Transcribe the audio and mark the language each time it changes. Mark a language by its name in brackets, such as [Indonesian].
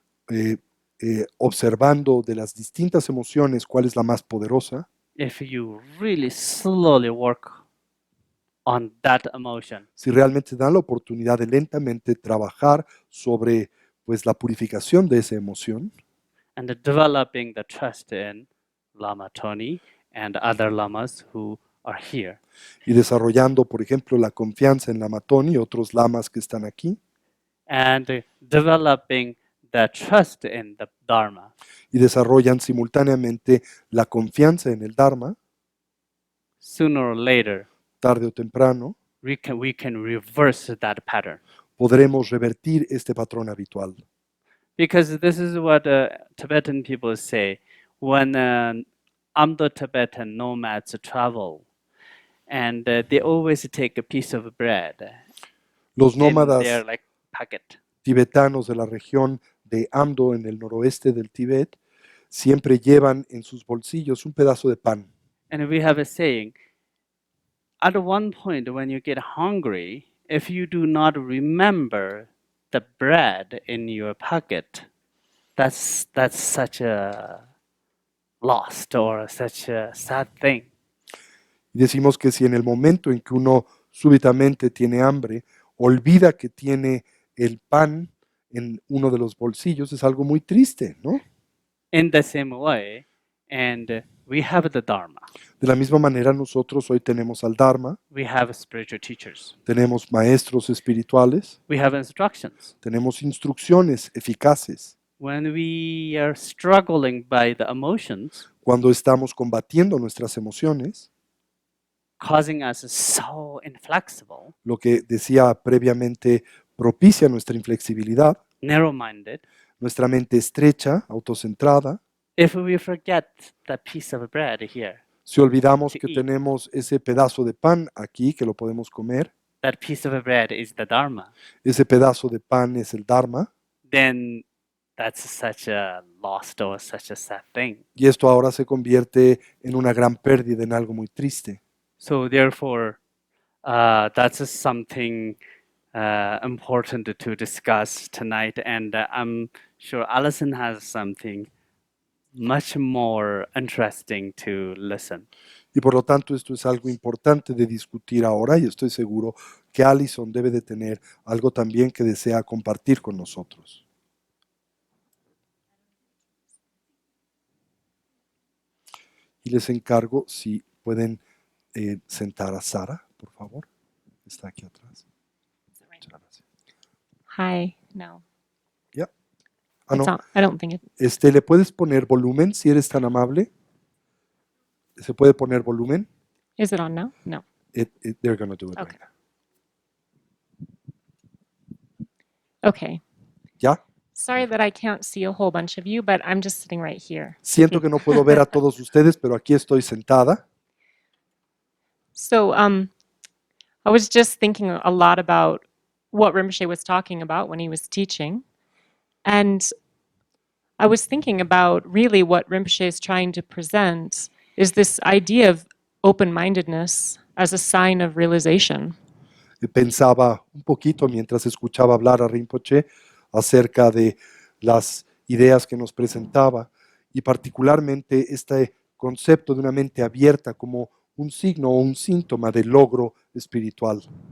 [Spanish] eh, observando de las distintas emociones cuál es la más poderosa, [English] if you really slowly work on that emotion, [Spanish] si realmente dan la oportunidad de lentamente trabajar sobre pues la purificación de esa emoción [English] and developing the trust in Lama Tony and other lamas who are here. [Spanish] y desarrollando, por ejemplo, la confianza en Lama Tony y otros lamas que están aquí, [English] And developing the trust in the Dharma, [Spanish] y desarrollan simultáneamente la confianza en el Dharma, [English] sooner or later, [Spanish] tarde o temprano, [English] we can reverse that pattern. [Spanish] podremos revertir este patrón habitual. [English] Because this is what Tibetan people say when Amdo-Tibetan nomads travel, and they always take a piece of bread [Spanish] Los [English] in their [Spanish] nómadas [English] like pocket. [Spanish] tibetanos de la región de Amdo, en el noroeste del Tíbet, siempre llevan en sus bolsillos un pedazo de pan. [English] And we have a saying, at one point when you get hungry, if you do not remember the bread in your pocket, that's such a lost or such a sad thing. [Spanish] Y decimos que si en el momento en que uno súbitamente tiene hambre, olvida que tiene el pan en uno de los bolsillos, es algo muy triste, ¿no? [English] In the same way, and we have the Dharma, [Spanish] De la misma manera, nosotros hoy tenemos al Dharma, [English] we have spiritual teachers, [Spanish] tenemos maestros espirituales, [English] we have instructions. [Spanish] tenemos instrucciones eficaces. [English] When we are struggling by the emotions, [Spanish] Cuando estamos combatiendo nuestras emociones, [English] causing us so inflexible, [Spanish] lo que decía previamente propicia nuestra inflexibilidad, [English] narrow-minded, [Spanish] nuestra mente estrecha, autocentrada, [English] if we forget the piece of bread here, [Spanish] si olvidamos [English] To [Spanish] que [English] eat. [Spanish] tenemos ese pedazo de pan aquí, que lo podemos comer, [English] that piece of bread is the Dharma, [Spanish] ese pedazo de pan es el Dharma, [English] then that's such a lost or such a sad thing. [Spanish] y esto ahora se convierte en una gran pérdida, en algo muy triste. [English] So therefore, that's something important to discuss tonight, and I'm sure Alison has something much more interesting to listen. [Spanish] Y por lo tanto esto es algo importante de discutir ahora y estoy seguro que Alison debe de tener algo también que desea compartir con nosotros. Y les encargo si pueden sentar a Sara, por favor. Está aquí atrás. Muchas gracias. [English] Hi. No. Ah, It's no. on. I don't think it. [Spanish] ¿Le puedes poner volumen si eres tan amable? ¿Se puede poner volumen? [English] Is it on now? No. They're going to do it Okay. right now. Okay. [Spanish] ¿Ya? [English] Sorry that I can't see a whole bunch of you, but I'm just sitting right here. [Spanish] Siento que no puedo ver a todos ustedes, pero aquí estoy sentada. [English] So, I was just thinking a lot about what Rinpoche was talking about when he was teaching. And I was thinking about really what Rinpoche is trying to present is this idea of open-mindedness as a sign of realization. [Spanish] Pensaba un poquito mientras escuchaba hablar a Rinpoche acerca de las ideas que nos presentaba y particularmente este concepto de una mente abierta como un signo o un síntoma del logro espiritual.